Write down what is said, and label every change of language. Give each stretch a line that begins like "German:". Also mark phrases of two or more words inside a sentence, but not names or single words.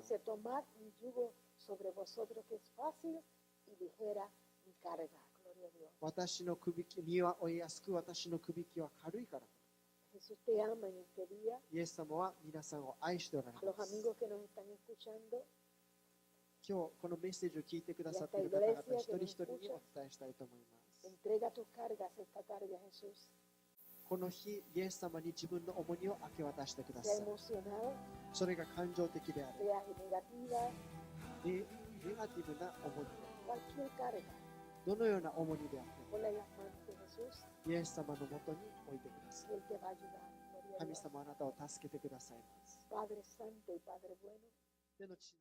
Spanish: dice, tomad mi yugo sobre vosotros que es fácil y ligera mi carga. Gloria a Dios.
Japanese: う。私の首身は負いやすく、私の首輝は軽いから。
Spanish: Jesús te ama en este día.
Japanese: イエス様は皆さんを愛しておら
Spanish: A
Japanese: れ
Spanish: los
Japanese: ます。
Spanish: amigos que nos están escuchando,
Japanese: 今日このメッセージを聞いてくださっている方々一人一人にお伝えしたいと思います。
Spanish: entrega tus cargas esta tarde a Jesús.
Japanese: この日、イエス様に自分の重荷を明け渡してくださ
Spanish: sea
Japanese: い。
Spanish: emocional,
Japanese: それが感情的である。
Spanish: sea negativa,
Japanese: ネガティブな重荷。
Spanish: cualquier carga,
Japanese: どのような重荷であっても、
Spanish: ponla en las manos de Jesús
Japanese: イエス様のもとに置いてください。
Spanish: y Él te va a ayudar. Gloria a
Japanese: 神
Spanish: Dios.
Japanese: 様あなたを助けてくださいます。
Spanish: Padre Santo y Padre Bueno.
Japanese: 天の父なる